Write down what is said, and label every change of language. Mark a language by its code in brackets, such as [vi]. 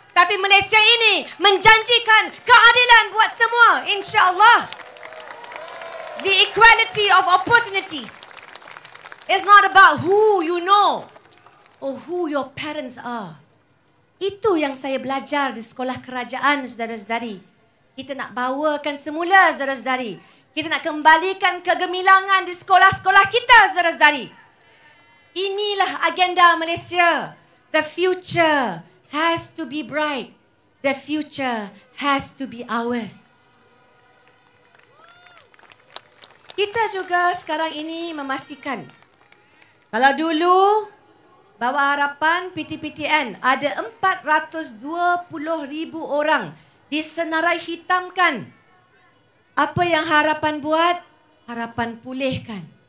[ms] Tapi Malaysia ini menjanjikan keadilan buat semua. InsyaAllah. [en] The equality of opportunities is not about who you know or who your parents are. [ms] Itu yang saya belajar di sekolah kerajaan, saudara-saudari. Kita nak bawakan semula, saudara-saudari. Kita nak kembalikan kegemilangan di sekolah-sekolah kita, saudara-saudari. Inilah agenda Malaysia. [en] The future has to be bright. The future has to be ours. [ms] Kita juga sekarang ini memastikan. Kalau dulu, Bawah Harapan PTPTN ada 420,000 orang disenarai hitamkan. Apa yang Harapan buat? Harapan pulihkan.